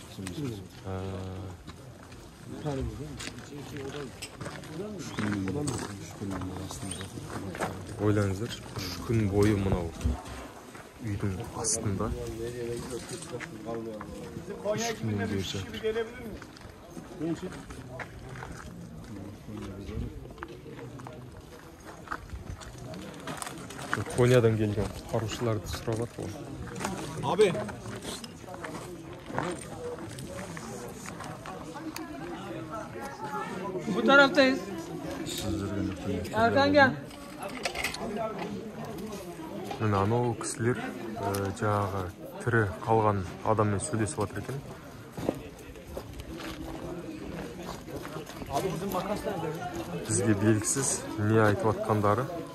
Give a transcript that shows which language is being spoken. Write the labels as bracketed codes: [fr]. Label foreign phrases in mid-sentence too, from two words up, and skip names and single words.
[kk] Ойлаңыздар, 3 күн бойы мынау үйдің астында 3 күннен бері жатыр. Кониядан келген құтқарушыларды сұрап жатыр. [tr] Abi. Bu taraftayız. Erkan gel. [kk] Міне анау кісілер жаңағы тірі қалған адаммен сөйлесіп жатыр екен. Бізге белгісіз не айтып жатқандары.